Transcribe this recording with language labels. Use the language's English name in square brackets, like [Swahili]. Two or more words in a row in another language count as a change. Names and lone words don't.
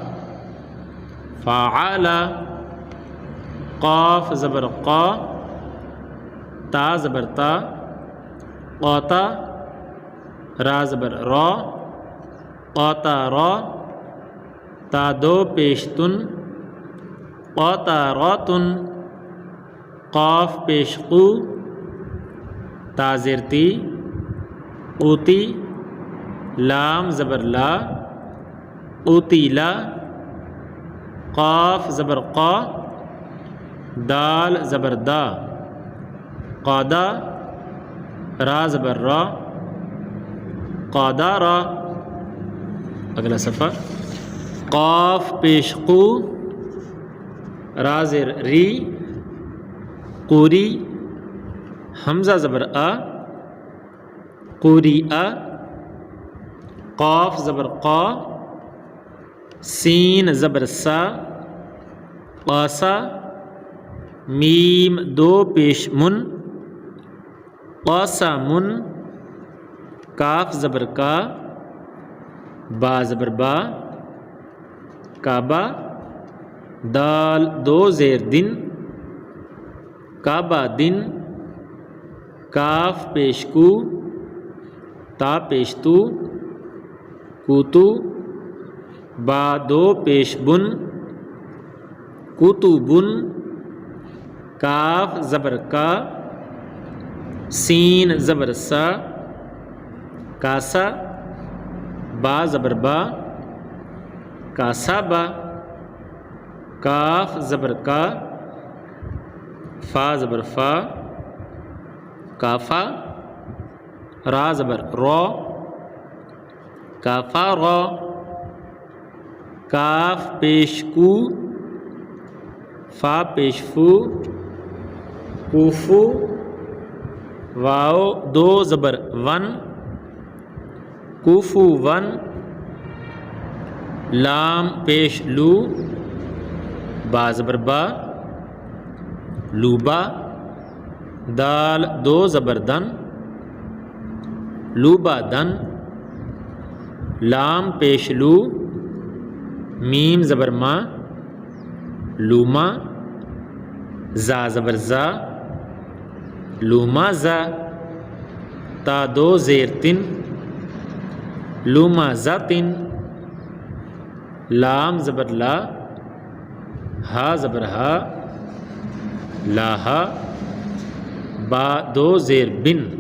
[Urdu] فاعلا، قاف زبر قا، تا زبر تا، قاتا، را زبر را، قاطارا، تا دو پیشتن، قاطاراتن، قاف پیش قو، تا زیر تی، قوتی، لام زبر لا، قوتیلا، قاف زبر قا، دال زبر دا، قادا، را زبر را، قادارا. اگلا صفحہ، قاف پیش قو، را زیر ری، قوری، حمزہ زبر آ، قوری آ، قاف زبر قا، سین زبر سا، قاسا، میم دو پیش من، قاسا من، کاف زبر کا، با زبر با، کعبہ، دال دو زیر دن، کعبہ دن، کاف پیش کو، تا پیش تو، کوتو، با دو پیش بن، کوتو بن، کاف زبر کا، سین زبر سا، کاسا، با زبر با، کاسابا، کاف زبر کا، فا زبر فا، کافا، را زبر را، کافا را، کاف پیش کو، فا پیش فو، کوفو، واو دو زبر ون، کوفو ون، لام پیش لو، با زبر با، لوبا، دال دو زبر دن، لوبا دن، لام پیش لو، میم زبر ما، لوما، زا زبر زا، لوما زا، تا دو زیر تن، لوما زاتن، لام زبر لا، ہا زبر ہا، لاہا، با دو زیر بن،